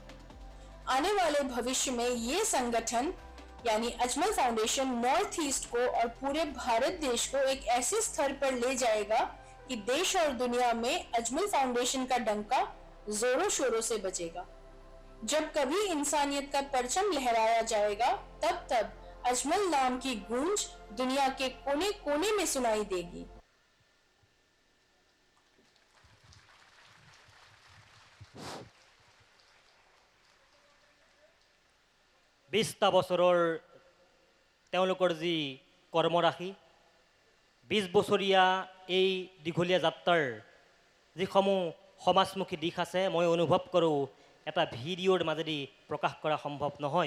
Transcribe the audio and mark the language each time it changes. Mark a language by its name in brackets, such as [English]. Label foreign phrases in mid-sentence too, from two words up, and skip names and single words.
[Hindi] आने वाले भविष्य में ये संगठन यानी अजमल फाउंडेशन नॉर्थ ईस्ट को और पूरे भारत देश को एक ऐसे स्तर पर ले जाएगा कि देश और दुनिया में अजमल फाउंडेशन का डंका जोरों शोरों से बजेगा। जब कभी इंसानियत का परचम लहराया जाएगा, तब तब अजमल नाम की गूंज दुनिया के कोने कोने में सुनाई देगी। [Assamese] বিশটা বছৰৰ তেওঁলোকৰ যি কৰ্মৰাশি 20 বছৰীয়া এই দীঘলীয়া যাত্ৰাৰ যিসমূহ সমাজমুখী দিশ আছে মই অনুভৱ কৰোঁ এটা ভিডিঅ'ৰ মাজেদি প্ৰকাশ কৰা সম্ভৱ নহয়।